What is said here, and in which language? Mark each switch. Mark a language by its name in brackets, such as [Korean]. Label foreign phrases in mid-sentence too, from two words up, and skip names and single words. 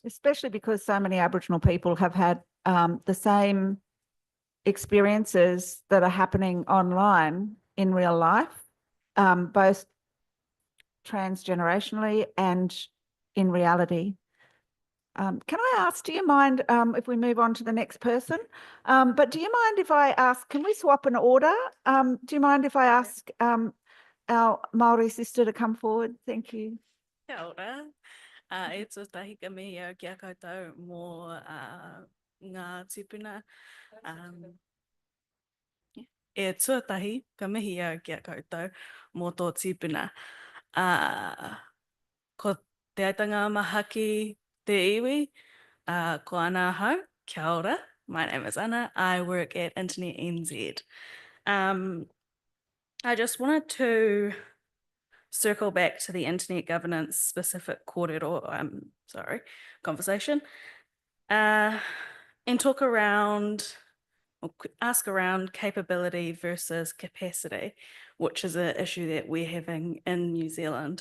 [English] Especially because so many Aboriginal people have had the same experiences that are happening online in real life, both transgenerationally and in reality. Can I ask, do you mind if we move on to the next person? But do you mind if I ask, can we swap an order? Do you mind if I ask our Māori sister to come forward? Thank you. [Māori] Kia ora. E tūtahi ka mihi au kia koutou mō ngā tupuna. E tūtahi ka mihi au kia koutou mō tō tupuna. Ko te aitanga mahaki te iwi, ko ana hau, kia ora. [English] My name is Anna. I work at Internet NZ. I just wanted to circle back to the internet governance specific kōrero, conversation, and talk around, or ask around capability versus capacity, which is an issue that we're having in New Zealand.